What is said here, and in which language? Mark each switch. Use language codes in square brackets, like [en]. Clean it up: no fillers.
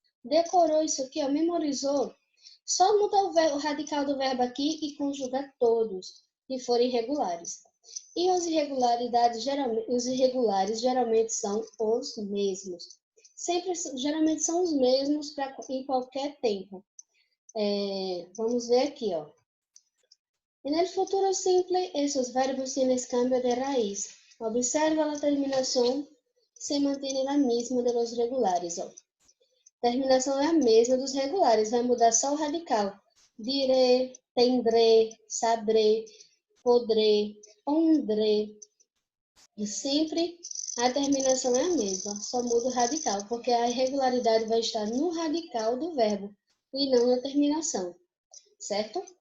[pt] Decorou isso aqui, ó, memorizou, só muda o radical do verbo aqui e conjuga todos, que forem regulares. E os irregulares geralmente são os mesmos. Geralmente são os mesmos em qualquer tempo. Vamos ver aqui, ó. [es] En el futuro simple, esos verbos tienen cambio de raíz. Observa la terminación, se mantiene la misma de los regulares, ó. [pt] Terminação é a mesma dos regulares, vai mudar só o radical. [es] Diré, tendré, sabré, podré, pondré. [pt] E sempre a terminação é a mesma, só muda o radical, porque a irregularidade vai estar no radical do verbo e não na terminação, certo?